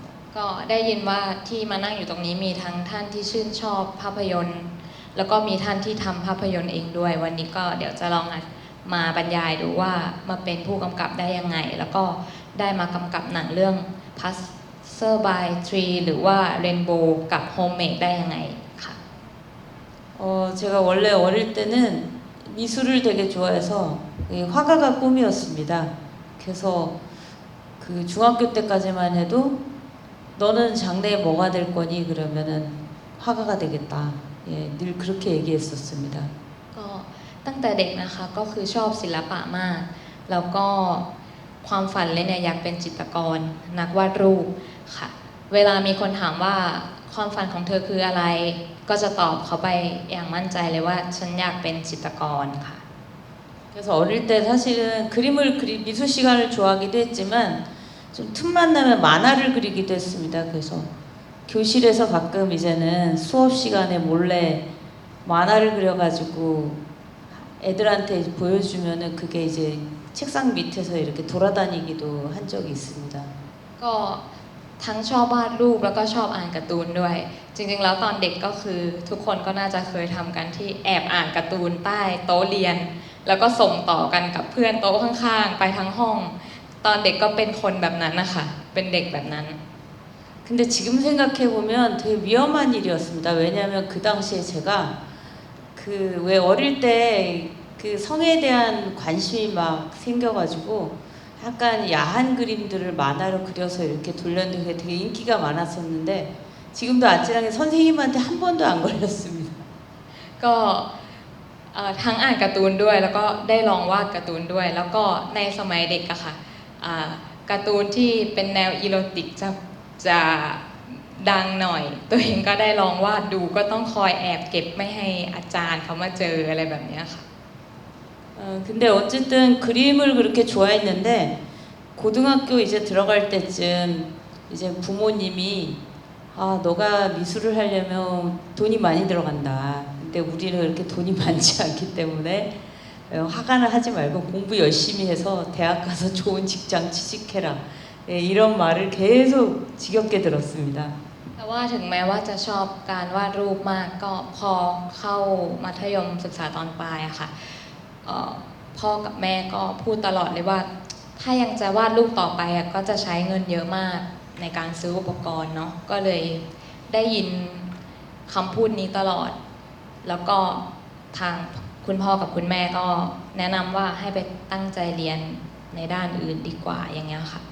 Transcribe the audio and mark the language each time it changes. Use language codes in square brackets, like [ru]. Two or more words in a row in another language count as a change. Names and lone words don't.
[th] ก็ได้ยินว่าที่มานั่งอยู่ตรงนี้มีทั้งท่านที่ชื่นชอบภาพยนตร์แล้วก็มีท่านที่ทำภาพยนตร์เองด้วยวันนี้ก็เดี๋ยวจะลองมาบรรยายดูว่ามาเป็นผู้กำกับได้ยังไงแล้วก็ได้มากำกับหนังเรื่อง Passerby 3 หรือว่า Rainbow กับ Homemade ได้ยังไงค่ะ [ko] 제가 원래 어릴 때는 미술을 되게 좋아해서 화가가 꿈이었습니다. 그래서 그 중학교 때까지만 해도 너는 장래에 뭐가 될 거니 그러면은 화가가 되겠다. 예, 늘 그렇게 얘기했었습니다. [th] ก็ตั้งแต่เด็กนะคะก็คือชอบศิลปะมากแล้วก็ความฝันเลยเนี่ยอยากเป็นจิตรกรนักวาดรูปค่ะเวลามีคนถามว่าความฝันของเธอคืออะไรก็จะตอบเขาไปอย่างมั่นใจเลยว่าฉันอยากเป็นจิตรกรค่ะ [ko] 그래서 어릴 때 사실은 미술 시간을 좋아하기도 했지만 좀 틈만 나면 만화를 그리기도 했습니다. 그래서 교실에서 가끔 이제는 수업 시간에 몰래 만화를 그려가지고 애들한테 보여주면은 그게 이제 책상 밑에서 이렇게 돌아다니기도 한 적이 있습니다. [th] ก็ทั้งชอบวาดรูปแล้วก็ชอบอ่านการ์ตูนด้วย จริงๆแล้วตอนเด็กก็คือทุกคนก็น่าจะเคยทำกันที่แอบอ่านการ์ตูนใต้โต๊ะเรียน แล้วก็ส่งต่อกันกับเพื่อนโต๊ะข้างๆไปทั้งห้อง ตอนเด็กก็เป็นคนแบบนั้นนะคะเป็นเด็กแบบนั้น [ko] 근데 지금 생각해보면 되게 위험한 일이었습니다. 왜냐하면 그 당시에 제가 그 왜 어릴 때 그 성에 대한 관심이 막 생겨가지고 약간 야한 그림들을 만화로 그려서 이렇게 돌렸는데 그게 되게 인기가 많았었는데 지금도 아찔하게 선생님한테 한 번도 안 걸렸습니다. [th] ก็ทั้งอ่านการ์ตูนด้วยแล้วก็ได้ลองวาดการ์ตูนด้วย แล้วก็ในสมัยเด็กอะค่ะการ์ตูนที่เป็นแนวอีโรติกจะดังหน่อย ตัวเองก็ได้ลองวาดดูก็ต้องคอยแอบเก็บไม่ให้อาจารย์เขามาเจออะไรแบบนี้ค่ะ [ko] 근데 어쨌든 그림을 그렇게 좋아했는데 고등학교 이제 들어갈 때쯤 이제 부모님이 너가 미술을 하려면 돈이 많이 들어간다. 근데 우리는 그렇게 돈이 많지 않기 때문에 화가는 하지 말고 공부 열심히 해서 대학 가서 좋은 직장 취직해라. 이런 말을 계속 지겹게 들었습니다. [th] แต่ว่าถึงแม้ว่าจะชอบการวาดรูปมากก็พอเข้ามัธยมศึกษาตอนปลายอะค่ะพ่อกับแม่ก็พูดตลอดเลยว่าถ้ายังจะวาดรูปต่อไปก็จะใช้เงินเยอะมากในการซื้ออุปกรณ์เนาะก็เลยได้ยินคำพูดนี้ตลอดแล้วก็ทางคุณพ่อกับคุณแม่ก็แนะนำว่าให้ไปตั้งใจเรียนในด้านอื่นดีกว่าอย่างเงี้ยค่ะ